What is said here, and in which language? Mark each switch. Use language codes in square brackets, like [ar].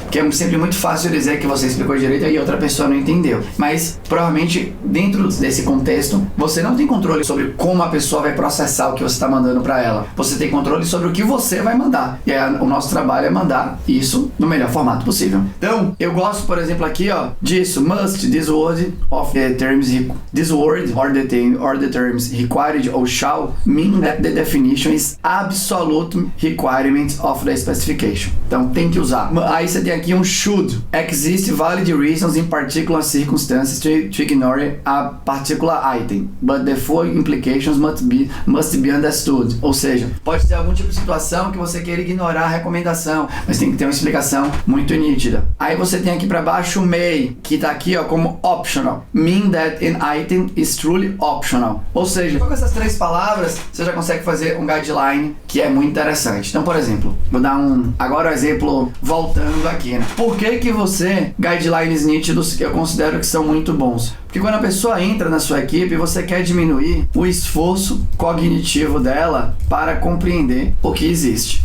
[pt] Que é sempre muito fácil dizer que você explicou direito e outra pessoa não entendeu. Mas provavelmente dentro desse contexto, você não tem controle sobre como a pessoa vai processar o que você está mandando para ela. Você tem controle sobre o que você vai mandar. E aí, o nosso trabalho é mandar isso no melhor formato possível. Então, eu gosto, por exemplo, aqui, ó, disso. [en] Must, this word of the terms, this word or the terms required or shall mean that the definition is absolute requirement of the specification. [pt] Então, tem que usar. Aí você tem aqui um should. [en] Exist valid reasons in particular circumstances to ignore a particular item, but the full implications must be understood. [pt] Ou seja, pode ter algum tipo de situação que você queira ignorar a recomendação, mas tem que ter uma explicação muito nítida. Aí você tem aqui para baixo o may, que tá aqui, ó, como optional. [en] Mean that an item is truly optional. [pt] Ou seja, com essas 3 palavras, você já consegue fazer um guideline que é muito interessante. Então, por exemplo, vou dar agora um exemplo voltando aqui, né? Por que você, guidelines nítidos, que eu considero que são muito bons? Porque quando a pessoa entra na sua equipe, você quer diminuir o esforço cognitivo dela para compreender o que existe.